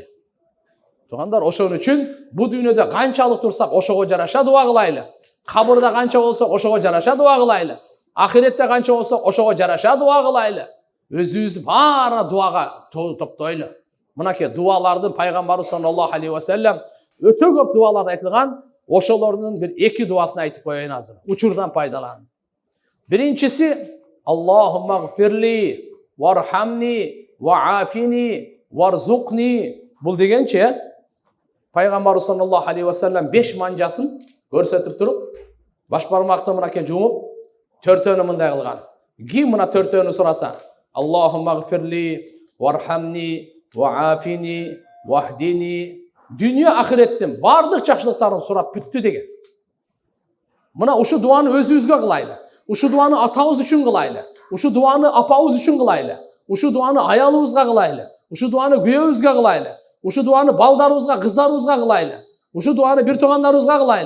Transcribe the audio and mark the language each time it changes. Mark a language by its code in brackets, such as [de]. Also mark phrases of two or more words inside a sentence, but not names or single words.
[ky] Тугандар, ошон үчүн бу дүйнөдө канчалык турсак, ошого жараша дуа кылайлы. Кабырда канча болсо, ошого жараша дуа кылайлы. Ахиретте канча болсо, ошого жараша дуа кылайлы. Өзүбүздү баара дуага топтойлу. Мынакей дуалардын пайгамбары [ar] صلى الله عليه وسلم [ky] өтө көп дуаларды айтылган. Ошолордун бир эки дуасын айтып коеюн азыр. Учурдан пайдаланып. [ar] Биринчиси اللهم اغفر لي وارحمني وعافني وارزقني. [ky] Бул дегенче пайгамбар [ar] صلى الله عليه وسلم [ky] 5 манжасын көрсөтүп туруп, баш бармакты мынакей жумуп, төртөөнү мындай кылган. Ким мына төртөөнү сураса, [ar] اللهم اغفر لي وارحمني وعافني واهدني. [ky] Дүние ахиреттен бардық жакшылыктарын сурап бүттү деген. Мына ушу дуаны өзүбүзгө кылайлы. Ушу дуаны атабыз үчүн кылайлы. Uşu duаны апабыз үчүн кылайлы. Uşu duаны аялыбызга кылайлы. Uşu duаны күйөөбүзгө кылайлы. Uşu duаны балдарыбызга, кыздарыбызга кылайлы. Uşu duаны бир туугандарыбызга кылайлы.